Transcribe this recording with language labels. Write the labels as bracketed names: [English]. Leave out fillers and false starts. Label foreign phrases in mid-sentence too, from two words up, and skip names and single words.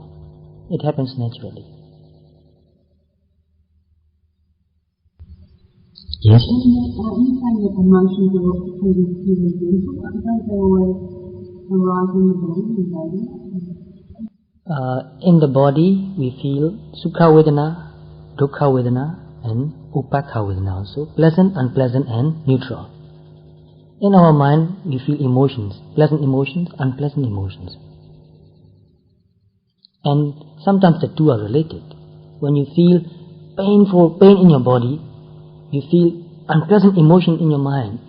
[English] It happens naturally. Yes? Anytime that emotions are also feeling beautiful, don't they always arise in the body? In the body, we feel [Pali] sukha vedana, dukkha vedana, [English] and [Pali] upekha vedana [English] also, pleasant, unpleasant, and neutral. In our mind, we feel emotions, pleasant emotions, unpleasant emotions. And sometimes the two are related. When you feel pain in your body, you feel unpleasant emotion in your mind.